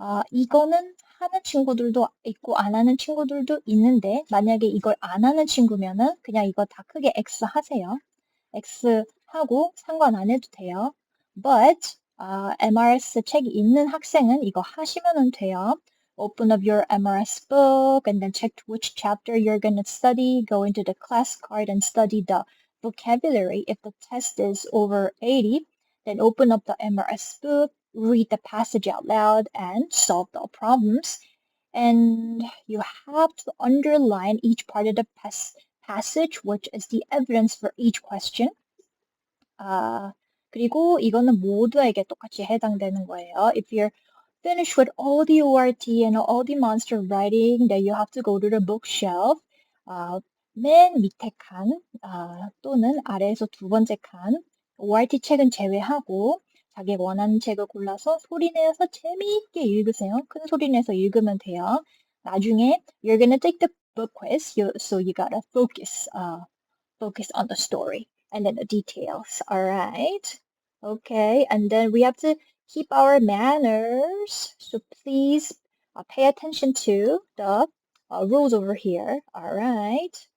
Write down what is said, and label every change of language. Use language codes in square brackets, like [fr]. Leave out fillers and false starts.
[ko] 이거는 하는 친구들도 있고 안 하는 친구들도 있는데, 만약에 이걸 안 하는 친구면은 그냥 이거 다 크게 X 하세요. X 하고 상관 안 해도 돼요. But MRS 책이 있는 학생은 이거 하시면은 돼요. [en] Open up your MRS book and then check which chapter you're going to study. Go into the class card and study the vocabulary. If the test is over 80, then open up the MRS book, read the passage out loud, and solve the problems. And you have to underline each part of the passage, which is the evidence for each question. [ko] 그리고 이거는 모두에게 똑같이 해당되는 거예요. [en] If you're finished with all the ORT and all the monster writing, then you have to go to the bookshelf. [ko] 맨 밑에 칸 또는 아래에서 두 번째 칸, ORT 책은 제외하고 자기 원하는 책을 골라서 소리 내서 재미있게 읽으세요. 큰 소리 내서 읽으면 돼요. 나중에 [en] you're gonna take the book quiz, so you gotta focus on the story and then the details. All right. Okay. And then we have to keep our manners. So please pay attention to the rules over here. All right.